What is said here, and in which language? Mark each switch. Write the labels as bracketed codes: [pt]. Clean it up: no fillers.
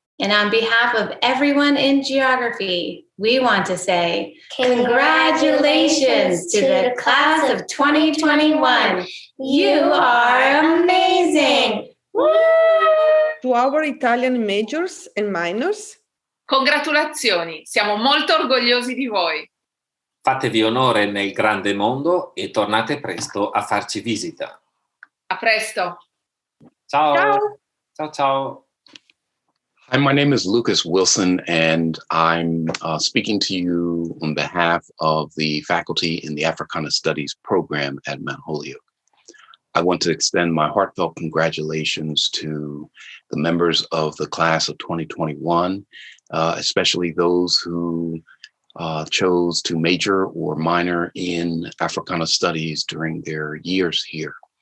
[en] And on behalf of everyone in geography, we want to say congratulations to the class of 2021. You are amazing. Woo! To our Italian majors and minors. [it] Congratulazioni, siamo molto orgogliosi di voi. Fatevi onore nel grande mondo e tornate presto a farci visita. A presto. Ciao. Ciao. Ciao, ciao. [en] Hi, my name is Lucas Wilson, and I'm speaking to you on behalf of the faculty in the Africana Studies program at Mount Holyoke. I want to extend my heartfelt congratulations to the members of the class of 2021, especially those who chose to major or minor in Africana Studies during their years here.